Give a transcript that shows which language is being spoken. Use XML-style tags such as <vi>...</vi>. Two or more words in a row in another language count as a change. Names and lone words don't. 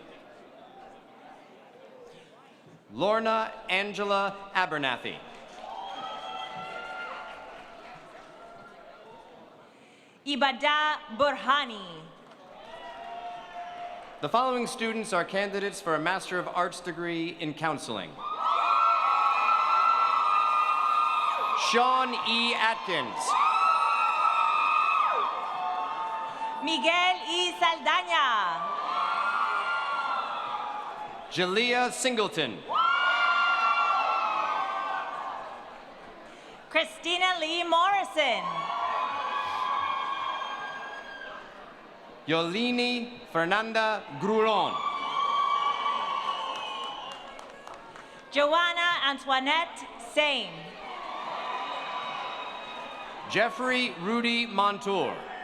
<en>Lorna Angela Abernathy. Ibada Burhani. The following students are candidates for a Master of Arts degree in Counseling. Sean E. Atkins. Miguel E. Saldaña. Jalea Singleton. Christina Lee Morrison. Yolini Fernanda Gruron. Joanna Antoinette Sane. Jeffrey Rudy Montour.</en>